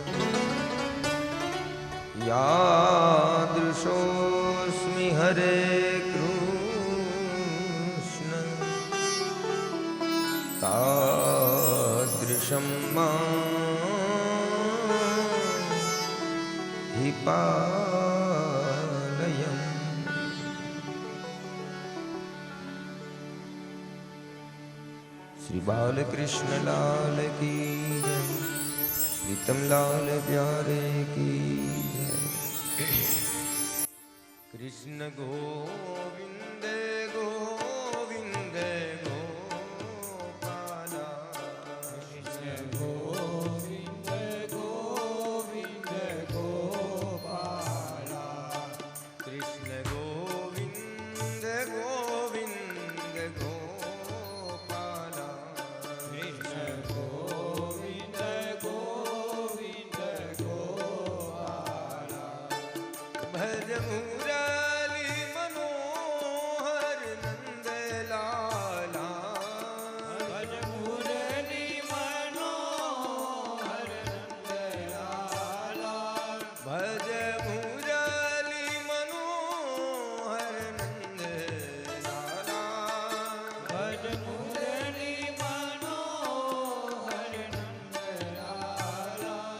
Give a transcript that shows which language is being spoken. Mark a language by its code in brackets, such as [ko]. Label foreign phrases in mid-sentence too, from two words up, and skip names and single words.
[sa] यादृशोऽस्मि हरे कृष्ण तादृशं मां हि पालय। [hi] श्री बालकृष्ण लाल की जय, प्रीतम लाल प्यारे की जय। कृष्ण गोविंद गोविंद गोपाला, कृष्ण गोविंद गोविंद गोपाला, कृष्ण गोविंद गोविंद गोपाला, कृष्ण गोविंद गोविंद गोपाला। भज मुरली मनोहर नंद लाला, भज मुरली मनोहर नंद लाला, भज मुरली मनोहर नंद लाला, भज मुरली मनोहर नंद लाला।